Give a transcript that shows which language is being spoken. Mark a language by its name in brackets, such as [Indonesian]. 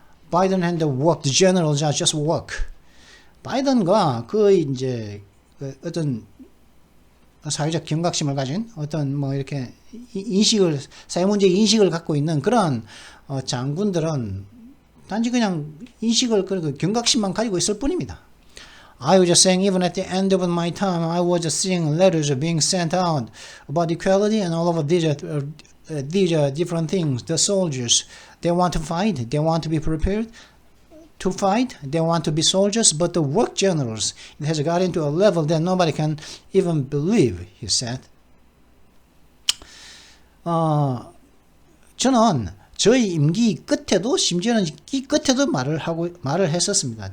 [English] Biden and the work, the generals are just work. [Korean] 바이든과 그 이제 어떤 사회적 경각심을 가진 어떤 뭐 이렇게 인식을 사회 문제 인식을 갖고 있는 그런 장군들은 단지 그냥 인식을 그 경각심만 가지고 있을 뿐입니다. [English] I was just saying, even at the end of my time, I was just seeing letters being sent out about equality and all of these different things. The soldiers, they want to fight, they want to be prepared to fight, they want to be soldiers, but the work generals, it has gotten to a level that nobody can even believe, he said. [Korean] 저는 저희 임기 끝에도 심지어는 이 끝에도 말을 했었습니다.